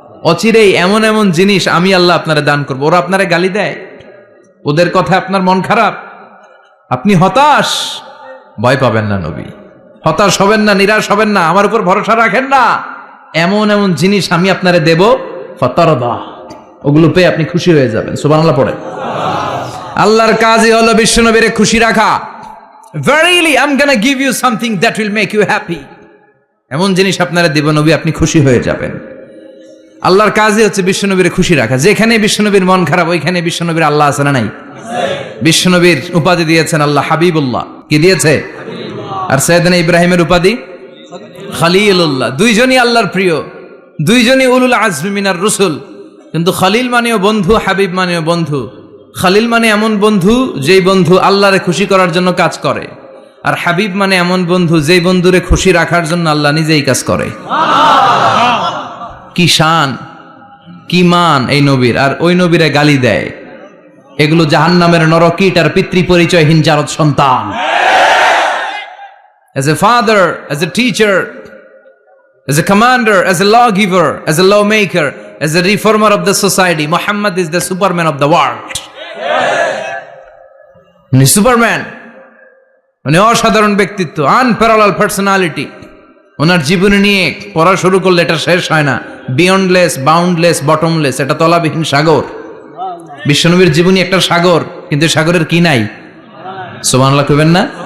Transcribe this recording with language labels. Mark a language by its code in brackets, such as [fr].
[bn] অচিরেই এমন এমন জিনিস আমি আল্লাহ আপনারে দান করবো। ওরা আপনারে গালি দেয়, ওদের কথা আপনার মন খারাপ, আপনি হতাশ, ভয় পাবেন না নবী, হতাশ হবেন না, নিরাশ হবেন না, আমার উপর ভরসা রাখেন না। এমন এমন জিনিস আমি আপনারে দেব, ফাতারদা, ওগুলো পেয়ে আপনি খুশি হয়ে যাবেন। সুবহানাল্লাহ পড়েন। আল্লাহর কাজই হলো বিশ্বনবীরে খুশি রাখা। [en] Verily I'm gonna give you something that will make you happy. [bn] এমন জিনিস আপনারা দেব নবী, আপনি খুশি হয়ে যাবেন। আল্লাহর কাজই হচ্ছে বিশ্বনবীর খুশি রাখা। যেখানে বিশ্বনবীর মন খারাপ, ওইখানে বিশ্বনবীর আল্লাহ আছে না নাই? বিশ্বনবীর উপাধি দিয়েছেন আল্লাহ হাবিবুল্লাহ। কি দিয়েছে? আর সাইয়েদনা ইব্রাহিমের উপাধি খলিলুল্লাহ। দুইজনই আল্লাহর প্রিয়, দুইজনই উলুল আজমি মিনার রসুল। কিন্তু খলিল মানেও বন্ধু, হাবিব মানেও বন্ধু। খলিল মানে এমন বন্ধু যেই বন্ধু আল্লাহরে খুশি করার জন্য কাজ করে, আর হাবিব মানে এমন বন্ধু যেই বন্ধুরে খুশি রাখার জন্য আল্লাহ নিজেই কাজ করে। কি শান, কি মান এই নবীর! আর ওই নবীরে গালি দেয়। এগুলো জাহান্নামের নরকীট আর পিতৃ পরিচয়হীন জারদ সন্তান। [en] As a father, as a teacher, as a commander, as a lawgiver, as a lawmaker, as a reformer of the society, Muhammad is the Superman of the world. [bn] উনি সুপারম্যান, উনি অসাধারণ ব্যক্তিত্ব, [en] Unparallel personality. [bn] ওনার জীবনী নিয়ে পড়া শুরু করলে এটা শেষ হয় না। [en] beyondless, boundless, bottomless, [bn] এটা তলাবিহীন সাগর। বিশ্বনবীর জীবনী একটা সাগর, কিন্তু সাগরের কি নাই? সুবহানাল্লাহ কইবেন না?